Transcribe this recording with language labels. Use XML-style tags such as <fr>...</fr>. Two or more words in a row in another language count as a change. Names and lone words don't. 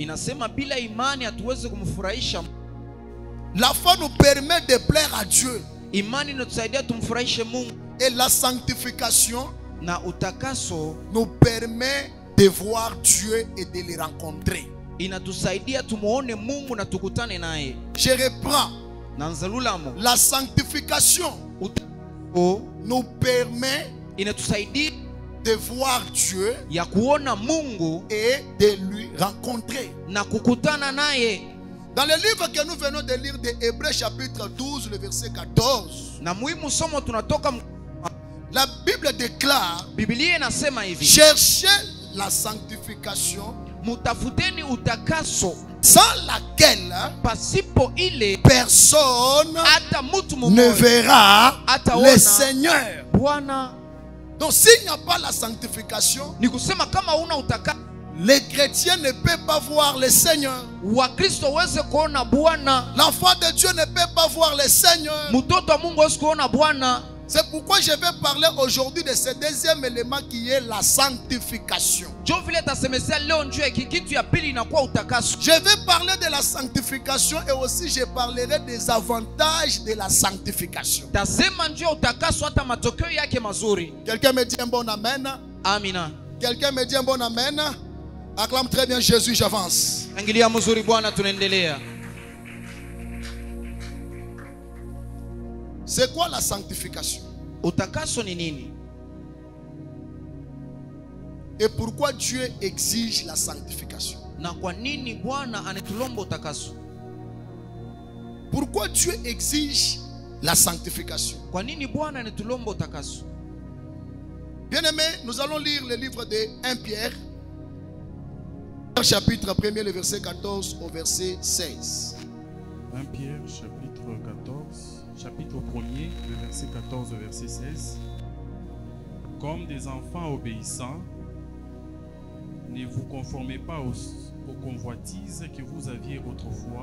<fr>La foi nous permet de plaire à Dieu. Et la sanctification nous permet de voir Dieu et de le rencontrer.</fr> <sw>inatusaidia tumuone Mungu na tukutane naye.</sw> <fr>Je reprends.</fr> <sw>Na nzalulamo,</sw> <fr>La sanctification nous permet</fr> <sw>inatusaidia</sw> <fr>de voir Dieu</fr> <sw>ya kuona Mungu</sw> <fr>et de lui rencontrer.</fr> <sw>na kukutana naye.</sw> <fr>Dans le livre que nous venons de lire de Hébreux chapitre 12, le verset 14,</fr> <sw>Na muhimu somo tunatoka,</sw> <fr>la Bible déclare:</fr> <sw>Biblia inasema hivi,</sw> <fr>cherchez la sanctification</fr> <sw>mutafuteni utakaso,</sw> <fr>sans laquelle</fr> <sw>pasipo ile</sw> <fr>personne</fr> <sw>hata mtu</sw> <fr>ne</fr> <sw>mmoja</sw> <fr>verra</fr> <sw>ataona</sw> <fr>le Seigneur.</fr> <sw>Bwana.</sw> <fr>Donc s'il n'y a pas la sanctification,</fr> <sw>Ni kusema kama una utakaso,</sw> <fr>les chrétiens ne peuvent pas voir le Seigneur.</fr> <sw>Wakristo waweze kuona Bwana.</sw> <fr>L'enfant de Dieu ne peut pas voir le Seigneur.</fr> <sw>Mtoto wa Mungu hawezi kuona Bwana.</sw> <fr>C'est pourquoi je vais parler aujourd'hui de ce deuxième élément qui est la sanctification.</fr> <sw>Jo vile tasemezea leo njoo hiki kitu ya pili inakuwa utakaso.</sw> <fr>Je vais parler de la sanctification et aussi je parlerai des avantages de la sanctification.</fr> <sw>Tasema njoo utakaso hata matokeo yake mazuri.</sw> <fr>Quelqu'un me dit un bon amen?</fr> <sw>Amina.</sw> <fr>Quelqu'un me dit un bon amen? Acclame très bien Jésus, j'avance.</fr> <sw>Angilia mzuri Bwana, tunaendelea.</sw> <fr>C'est quoi la sanctification?</fr> <sw>Utakaso ni nini?</sw> <fr>Et pourquoi Dieu exige la sanctification?</fr> <sw>Na kwa nini Bwana anatulomba utakaso?</sw> <fr>Pourquoi Dieu exige la sanctification?</fr> <sw>Kwa nini Bwana anatulomba utakaso?</sw> <fr>Bien-aimés, nous allons lire le livre de 1 Pierre, chapitre 1er, le verset 14 au verset 16. 1 Pierre, chapitre 1er, le verset 14 au verset 16. Comme des enfants obéissants, ne vous conformez pas aux convoitises que vous aviez autrefois.</fr>